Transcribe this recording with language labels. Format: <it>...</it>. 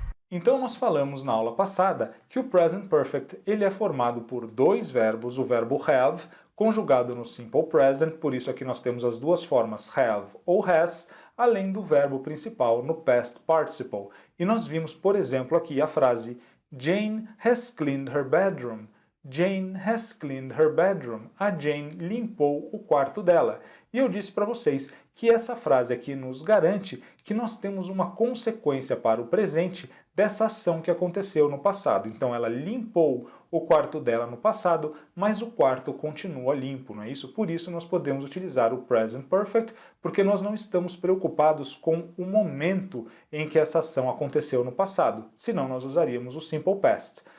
<pt>Então nós falamos na aula passada que o Present Perfect ele é formado por dois verbos, o verbo have, conjugado no Simple Present, por isso aqui nós temos as duas formas have ou has, além do verbo principal no Past Participle. E nós vimos, por exemplo, aqui a frase</pt> <en>Jane has cleaned her bedroom. Jane has cleaned her bedroom.</en> <pt>A Jane limpou o quarto dela. E eu disse para vocês que essa frase aqui nos garante que nós temos uma consequência para o presente dessa ação que aconteceu no passado. Então ela limpou o quarto dela no passado, mas o quarto continua limpo, não é isso? Por isso nós podemos utilizar o Present Perfect, porque nós não estamos preocupados com o momento em que essa ação aconteceu no passado, senão nós usaríamos o Simple Past.</pt>